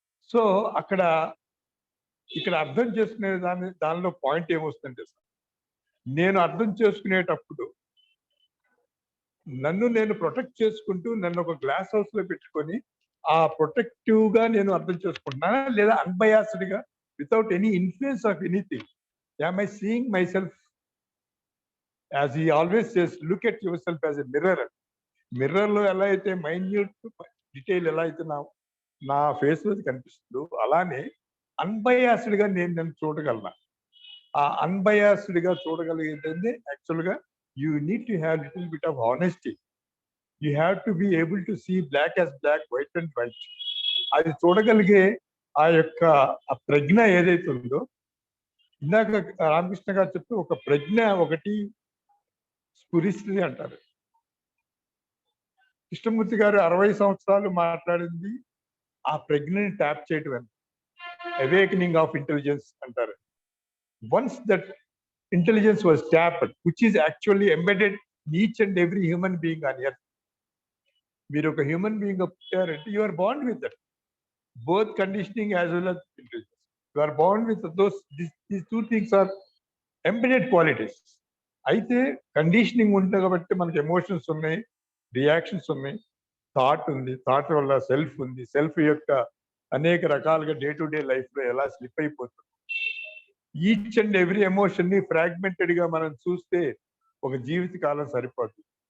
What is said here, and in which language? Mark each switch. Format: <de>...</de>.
<te>So ఇక్కడ అర్థం చేసుకునే దానిలో పాయింట్ ఏమొస్తుందంటే సార్, నేను అర్థం చేసుకునేటప్పుడు నన్ను నేను ప్రొటెక్ట్ చేసుకుంటూ నన్ను ఒక గ్లాస్ హౌస్ లో పెట్టుకొని ఆ ప్రొటెక్టివ్ గా నేను అర్థం చేసుకుంటున్నానా, లేదా అన్బయాస్డ్ గా</te> <en>Without any influence of anything am I seeing myself as he always says, look at yourself as a mirror.</en> <te>Mirror లో ఎలా అయితే మైన్యూట్ డీటెయిల్ ఎలా అయితే నా ఫేస్ లో కనిపిస్తుందో, అలానే అన్బయాస్డ్ గా నేను చూడగలను. ఆ అన్బయాస్డ్ గా చూడగలిగేది యాక్చువల్ గా</te> <en>you need to have little bit of honesty. You have to be able to see black as black, white and white.</en> <te>అది చూడగలిగే ఆ యొక్క ప్రజ్ఞ ఏదైతే ఉందో, ఇందాక రామకృష్ణ గారు చెప్తూ ఒక ప్రజ్ఞ ఒకటి స్ఫురిస్తుంది అంటారు. కృష్ణమూర్తి గారు 60 సంవత్సరాలు మాట్లాడింది ఆ ప్రజ్ఞని ట్యాప్ చేయటం, అవేకనింగ్ ఆఫ్ ఇంటెలిజెన్స్ అంటారు.</te> <en>Once that intelligence was tapped, which is actually embedded in each and every human being on earth.</en> <te>మీరు ఒక human being పుట్టారంటే</te> <en>you are born with that, both conditioning as well as intelligence. You are born with these two things are embedded qualities.</en> <te>అయితే conditioning ఉంటుంది కాబట్టి మనకి emotions ఉన్నాయి, reactions ఉన్నాయి, thought ఉంది, thought వల్ల సెల్ఫ్ ఉంది, సెల్ఫ్ యొక్క అనేక రకాలుగా డే టు డే లైఫ్ లో ఎలా స్లిప్ అయిపోతుంది. ఈచ్ అండ్ ఎవ్రీ ఎమోషన్ ని ఫ్రాగ్మెంటెడ్ గా మనం చూస్తే ఒక జీవిత కాలం సరిపోతుంది.</te>